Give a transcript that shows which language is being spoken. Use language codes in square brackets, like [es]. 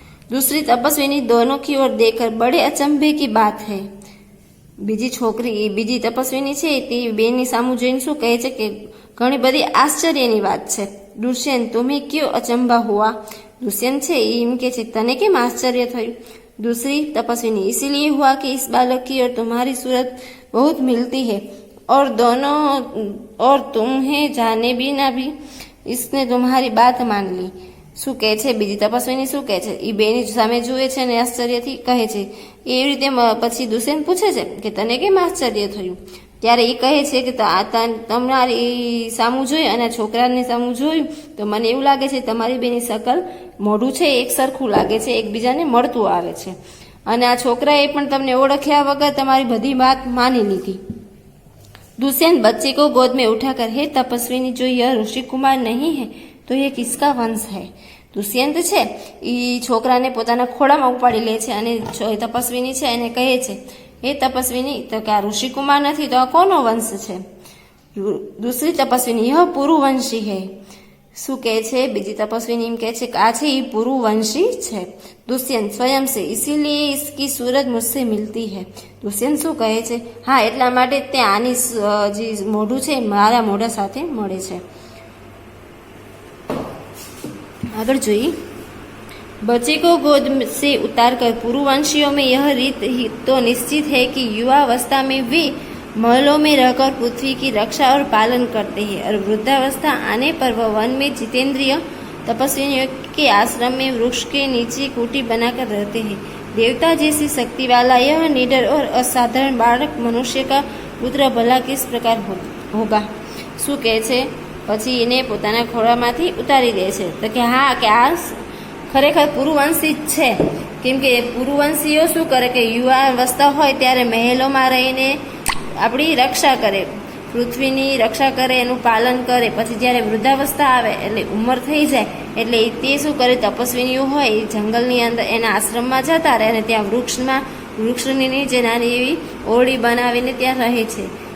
[hi] दूसरी तपस्विनी, दोनों की ओर देखकर, बड़े अचंभे की बात है। [gu] બીજી તપસ્વીની છે તે બેની સામું જોઈને શું કહે છે કે ઘણી બધી આશ્ચર્યની વાત છે। [hi] दुष्यंत, तुम्हें क्यों अचंभा हुआ? [gu] दुष्यंत છે એમ કે છે તને કેમ આશ્ચર્ય થયું? [hi] दूसरी तपस्विनी, इसीलिए हुआ कि इस बालक की और तुम्हारी सूरत बहुत मिलती है और तुम्हें जाने बिना भी इसने तुम्हारी बात मान ली। [gu] શું કહે છે બીજી તપસ્વીની શું કહે છે, એ બેની સામે જુએ છે અને આશ્ચર્યથી કહે છે। એવી રીતે પછી દુષ્યંત પૂછે છે કે તને કેમ આશ્ચર્ય થયું? ત્યારે એ કહે છે કે તમારી સામું જોયું અને છોકરાની સામું જોયું તો મને એવું લાગે છે તમારી બેની શકલ, મોઢું છે એક સરખું લાગે છે, એકબીજાને મળતું આવે છે, અને આ છોકરાએ પણ તમને ઓળખ્યા વગર તમારી બધી વાત માની લીધી। [hi] दुष्यंत, बच्चे को गोद में उठाकर, हे तपस्विनी, जो यह ऋषि कुमार नहीं है तो ये किसका वंश है? [gu] દુષ્યંત છે એ છોકરાને પોતાના ખોળામાં ઉપાડી લે છે અને તપસ્વીની છે એને કહે છે, હે તપસ્વીની, તો કે આ ઋષિકુમાર નથી તો આ કોનો વંશ છે? [hi] दूसरी तपस्विनी, यह पुरुवंशी है। [gu] શું કહે છે બીજી તપસ્વીની એમ કહે છે કે આ છે એ પુરુવંશી છે। [hi] दुष्यंत, स्वयं से, इसीलिए इसकी सूरत मुझसे मिलती है। [gu] दुष्यंत શું કહે છે, હા, એટલા માટે તે આની જે મોઢું છે મારા મોઢા સાથે મળે છે। [hi] आगे [gu] જોઈએ, [hi] बच्चे को गोद से उतारकर पुरुवंशियों में यह रीत तो निश्चित है कि युवावस्था में वे महलों में रहकर पृथ्वी की रक्षा और पालन करते हैं और वृद्धावस्था आने पर वह वन में जितेंद्रिय तपस्वियों के आश्रम में वृक्ष के नीचे कुटी बनाकर रहते हैं। देवता जैसी शक्ति वाला यह निडर और असाधारण बालक मनुष्य का पुत्र भला किस प्रकार होगा? [gu] શું કહે છે પછી એને પોતાના ખોળામાંથી ઉતારી દે છે તો કે હા, કે આ ખરેખર પુરુવંશી જ છે, કેમ કે પુરુવંશીઓ શું કરે કે યુવા અવસ્થા હોય ત્યારે મહેલોમાં રહીને આપણી રક્ષા કરે, પૃથ્વીની રક્ષા કરે, એનું પાલન કરે, પછી જ્યારે વૃદ્ધાવસ્થા આવે એટલે ઉંમર થઈ જાય એટલે તે શું કરે, તપસ્વીનીઓ હોય એ જંગલની અંદર એના આશ્રમમાં જતા રહે અને ત્યાં વૃક્ષની નીચે નાની એવી ઓરડી બનાવીને ત્યાં રહે છે।